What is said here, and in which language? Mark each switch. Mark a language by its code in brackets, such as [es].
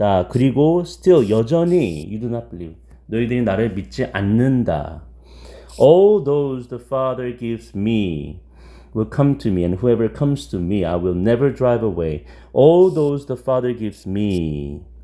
[en] 그리고 still 여전히 you do not believe. [ko] 너희들이 나를 믿지 않는다. [en] All those the Father gives me will come to me, and whoever comes to me, I will never drive away. All those the Father gives me.